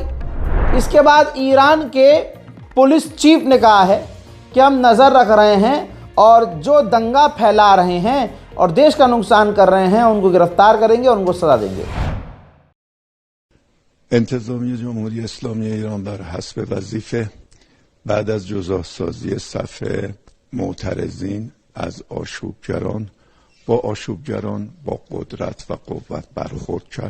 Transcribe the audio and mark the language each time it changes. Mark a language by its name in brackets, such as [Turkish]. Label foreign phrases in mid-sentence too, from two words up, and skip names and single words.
[Hindi] इसके बाद ईरान के पुलिस चीफ ने कहा है कि हम नज़र रख रहे हैं और जो दंगा फैला रहे हैं और देश का नुकसान कर रहे हैं उनको गिरफ्तार करेंगे और उनको सजा देंगे। [Persian] انتظامیه جمهوری اسلامی ایران بر حسب وظیفه بعد از جزاسازی صف معترضین از آشوبگران با قدرت و قوت برخورد کرد.